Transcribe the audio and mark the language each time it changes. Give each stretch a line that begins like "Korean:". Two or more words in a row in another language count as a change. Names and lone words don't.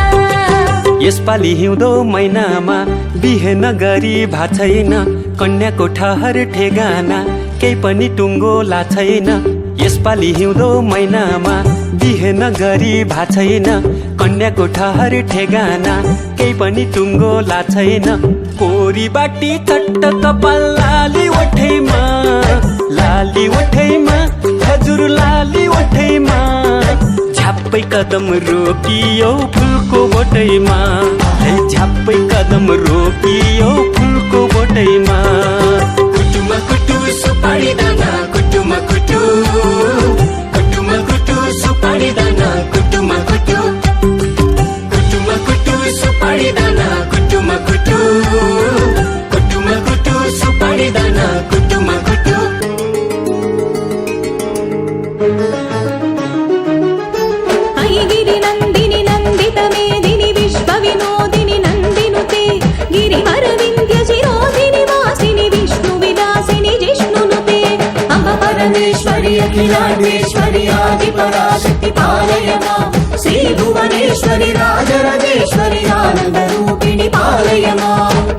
Nepali: यसपालि हिउँदो महिनामा बिहे नगरी भा छैन कन्याको ठहर ठेगाना केही पनि टुङ्गो ला छैन यसपालि हिउँदो महिनामा बिहे नगरी भा छैन कन्याको ठहर ठेगाना केही पनि टुङ्गो ला छैन कोरी बाटी चट्ट कपाल लाली ओठैमा हजुर लाली ओठैमा झ्याप्पै कदम रोकियो फुलको बोटैमा झ्याप्पै कदम रोकियो फुलको बोटैमा कुटुम कुटु सुपारी दाना कुटुम कुटु कुटुम कुटु सुपारी दाना कुटुम कुटु कुटुम कुटु सुपारी दाना कुटुम कुटु कुटुम कुटु सुपारी दाना कुटुम कुटु
Sanskrit: गिरि नंदिनी नंदित मेदिनी विश्व विनोदिनी नंदिनुते गिरिवर विंध्य शिरोधिनी वासिनी विष्णु विलासिनी जिष्णुनुते अम्ब परमेश्वरी अखिलांडेश्वरी आदि पराशक्ति पालय मां श्री भुवनेश्वरी राजराजेश्वरी आनंद रूपिणी पालय मां